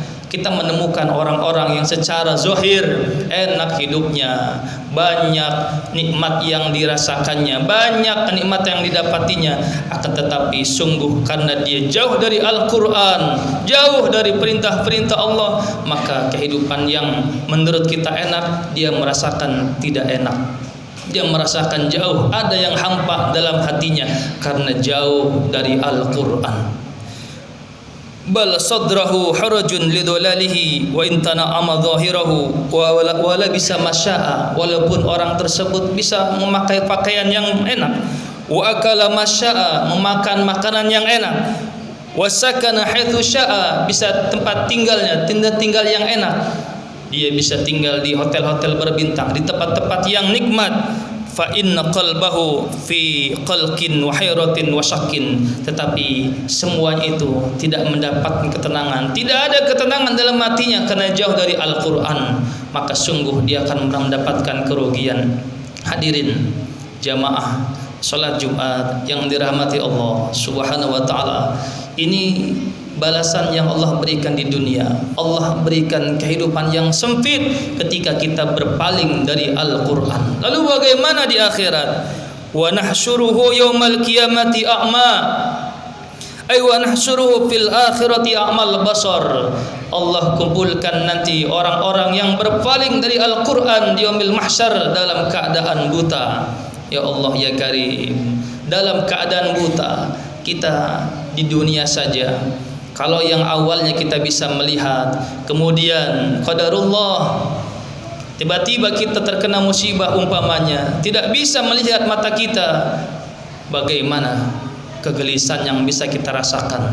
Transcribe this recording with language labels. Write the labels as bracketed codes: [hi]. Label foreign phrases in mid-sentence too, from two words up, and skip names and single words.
[id] Kita menemukan orang-orang yang secara zahir enak hidupnya, banyak nikmat yang dirasakannya, banyak nikmat yang didapatinya, akan tetapi sungguh karena dia jauh dari Al-Quran, jauh dari perintah-perintah Allah, maka kehidupan yang menurut kita enak dia merasakan tidak enak, dia merasakan jauh, ada yang hampa dalam hatinya karena jauh dari Al-Quran. [ar] بل صدره حرج لضلاله وإن تنعم ظاهره ولبس ما شاء, [id] walaupun orang tersebut bisa memakai pakaian yang enak, [ar] وأكل ما شاء, [id] memakan makanan yang enak, [ar] وسكن حيث شاء, [id] bisa tempat tinggalnya, tinggal yang enak, dia bisa tinggal di hotel-hotel berbintang, di tempat-tempat yang nikmat. [ar] فإن قلبه في قلق وحيرة وشك, [id] tetapi semuanya itu tidak mendapatkan ketenangan, tidak ada ketenangan dalam hatinya karena jauh dari Al-Quran, maka sungguh dia akan mendapatkan kerugian. Hadirin jamaah salat Jumat yang dirahmati Allah [ar] سبحانه وتعالى, [id] ini balasan yang Allah berikan di dunia. Allah berikan kehidupan yang sempit ketika kita berpaling dari Al-Quran. Lalu bagaimana di akhirat? [ar] ونحشره يوم القيامة أعمى أي ونحشره في الآخرة أعمى البصر. [id] Allah kumpulkan nanti orang-orang yang berpaling dari Al-Quran di [ar] يوم المحشر [id] dalam keadaan buta. [ar] يا الله يا كريم, [id] dalam keadaan buta. Kita di dunia saja, kalau yang awalnya kita bisa melihat, kemudian qadarullah, tiba-tiba kita terkena musibah umpamanya, tidak bisa melihat mata kita, bagaimana kegelisahan yang bisa kita rasakan.